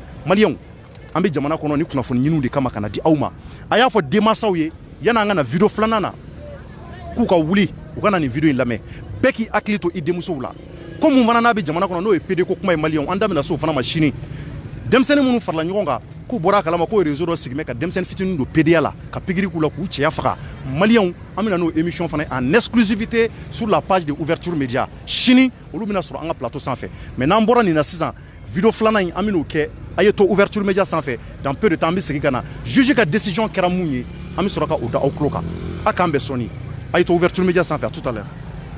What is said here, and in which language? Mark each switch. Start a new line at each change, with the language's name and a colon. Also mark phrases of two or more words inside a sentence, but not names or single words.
Bambara: maliyɛnw an bɛ jamana kɔnɔ ni kunnafoni ɲiniw de kama ka na di aw ma a y'a fɔ denmansaw ye yanni an ka na video filanan na k'u ka wuli u ka na nin video in lamɛn bɛɛ k'i hakili to i denmusow la ko mun fana n'a bɛ jamana kɔnɔ n'o ye PD ko kuma ye maliyɛnw an da bɛna se o fana ma sini denmisɛnnin minnu farala ɲɔgɔn kan k'u bɔra a kalama k'o réseau dɔ sigi bɛ ka denmisɛnnin fitininw don PDA la ka pikiri k'u la k'u cɛya faga maliyɛnw an bɛna n'o émission fana
French: en exclusivité sur la page de ouverture média
Bambara: sini olu bɛna sɔrɔ an ka plateau sanfɛ mais n'an bɔra nin na sisan video filanan in an bɛn'o kɛ a ye to ouverture média sanfɛ
French: dans peu de temps
Bambara: an bɛ segin ka na juge ka décision kɛra mun ye an bɛ sɔrɔ ka o da aw tulo kan a k'an bɛn sɔnni a ye to ouverture média sanfɛ
French: à tout à l'heure